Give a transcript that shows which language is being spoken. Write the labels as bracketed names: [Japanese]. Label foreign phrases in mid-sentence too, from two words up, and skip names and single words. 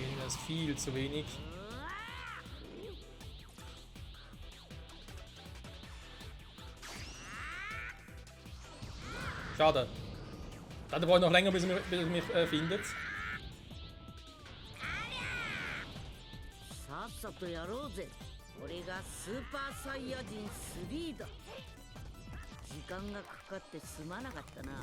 [German] ist viel zu wenig. Schade. Dann brauche ich noch länger, bis er mich findet. [Japanese] さっさとやろうぜ。俺がスーパーサイヤ人3だ。時間がかかってすまなかったな。